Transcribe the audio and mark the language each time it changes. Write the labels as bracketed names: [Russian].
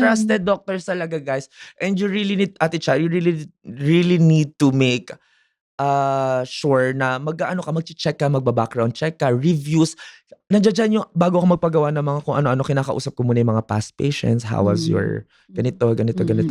[English] Trusted doctors talaga, guys. And you really need, Ate Cha, you really need to make [Filipino] sure na mag-ano ka, magche-check ka, magba-background check ka, reviews. Nandiyan dyan yung bago ako magpagawa ng mga kung ano-ano, kinakausap ko muna yung mga past patients. [English] How was your [Filipino] ganito, ganito, ganito.